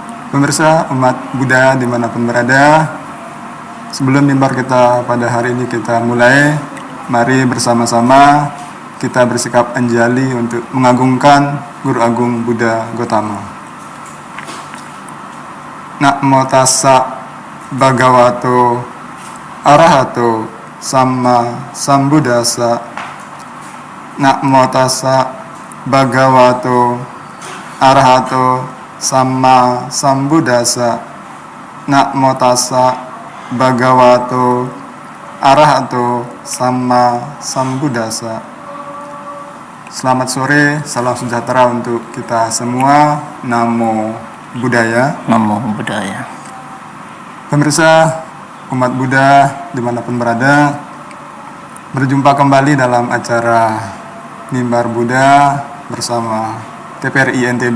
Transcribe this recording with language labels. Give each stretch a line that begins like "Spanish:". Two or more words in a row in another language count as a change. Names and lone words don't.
Indonesian: Pemirsa umat Buddha dimanapun berada, sebelum mimbar kita pada hari ini kita mulai, mari bersama-sama kita bersikap anjali untuk mengagungkan Guru Agung Buddha Gotama.
Pali: Namo tassa bhagavato arahato samma sambuddhassa. Namo tassa bhagavato arahato samma sambuddhassa. Namo tassa bhagavato arahato samma sambuddhassa.
Indonesian: Selamat sore, salam sejahtera untuk kita semua.
Pali: Namo Buddhaya. Namo Buddhaya.
Indonesian: Pemirsa umat Buddha dimanapun berada, berjumpa kembali dalam acara Mimbar Buddha bersama TPRI NTB.